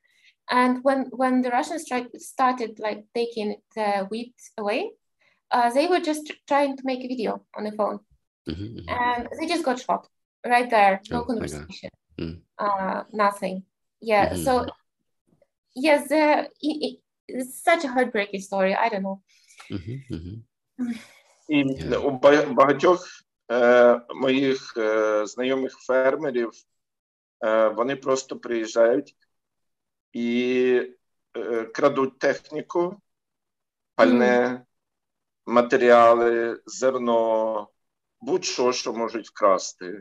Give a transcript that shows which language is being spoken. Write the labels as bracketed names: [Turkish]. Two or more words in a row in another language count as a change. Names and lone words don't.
[English] And when the Russians started like taking the wheat away, they were just trying to make a video on the phone, and they just got shot right there. No conversation, nothing. Yeah. So yes, it's such a heartbreaking story. I don't know. [Ukrainian] І у багатьох моїх знайомих фермерів вони просто приїжджають і крадуть техніку, пальне, матеріали, зерно, будь-що, що можуть вкрасти.